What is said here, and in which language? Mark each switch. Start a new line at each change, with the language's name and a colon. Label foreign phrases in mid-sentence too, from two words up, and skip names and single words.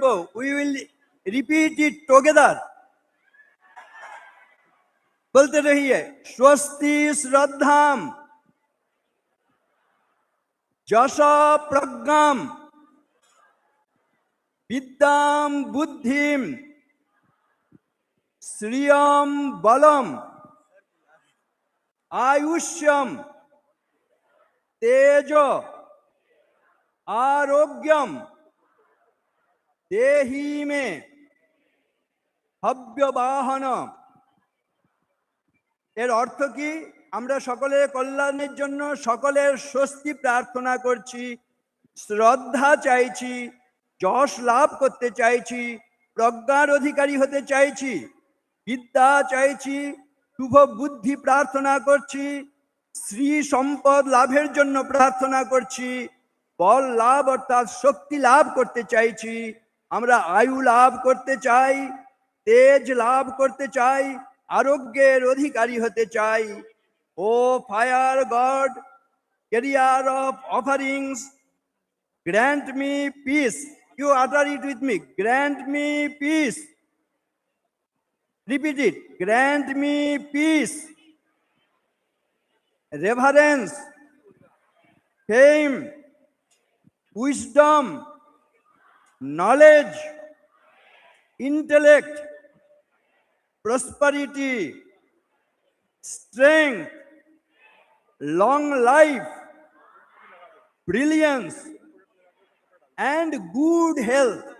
English: We will repeat it together.
Hindi: बोलते रहिये,
Sanskrit: স্বস্তি শ্রদ্ধাম যশ প্রজ্ঞাম বিদ্যাম বুদ্ধিম শ্রিয়ম বলম আয়ুষ্যম তেজ আরোগ্যম দেহি মে হব্যবাহন।
Bangla: এর অর্থ কি? আমরা সকলের কল্যাণের জন্য সকলের স্বস্তি প্রার্থনা করছি, শ্রদ্ধা চাইছি, যশ লাভ করতে চাইছি, প্রজ্ঞার অধিকারী হতে চাইছি, বিদ্যা চাইছি, শুভ বুদ্ধি প্রার্থনা করছি, শ্রী সম্পদ লাভের জন্য প্রার্থনা করছি, বল লাভ অর্থাৎ শক্তি লাভ করতে চাইছি, আমরা আয়ু লাভ করতে চাই, তেজ লাভ করতে চাই, আরোগ্যের অধিকারী হতে চাই।
English: O fire god, carrier of offerings, grant me peace. ইউ utter it with me. Grant me peace. Repeat it. Grant me peace, reverence, fame, wisdom, knowledge, intellect, prosperity, strength, long life, brilliance, and good health.